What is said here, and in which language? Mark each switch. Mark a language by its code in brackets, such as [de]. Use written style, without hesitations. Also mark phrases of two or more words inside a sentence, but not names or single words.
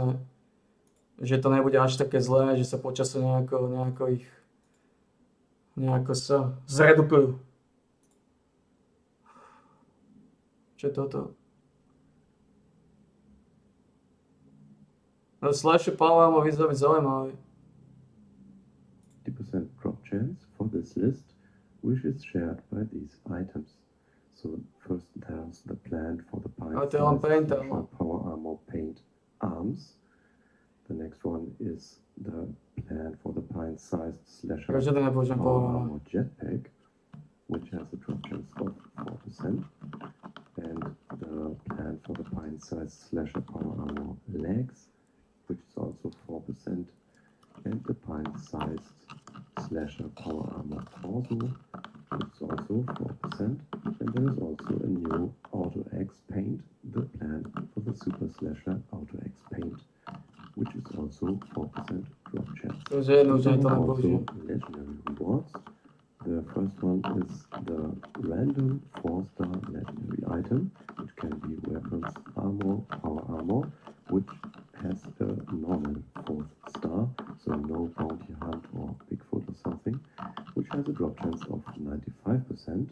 [sk] Že to nebude až také zlé, že sa počasie nejako sa zredukujú. Čo je toto? No slasher power má vyzerať zaujímavý. [en] 50% drop chance for this list, which is shared by these items. So first there's the plan for the to paint Slasher Power Armor Paint Arms. The next one is the plan for the pint-sized Slasher [sk] Takže to nepoužijem [en] Power power. Armor Jetpack, which has a drop chance of 4%. And the plan for the pint-sized Slasher Power Armor Legs, which is also 4%. and the pint-sized slasher power armor torso, which is also 4%. And there is also a new Auto X paint, the plan for the Super Slasher Auto X paint, which is also 4% drop chance. [sk] To už je jedno, že [en] There [sk] to [en] are [sk] len [en] also [sk] použijem. [en] legendary rewards. The first one is the random 4-star legendary item, which can be weapons, armor, power armor, which has a normal 4th star, so no bounty hunt or Bigfoot or something, which has a drop chance of 95%.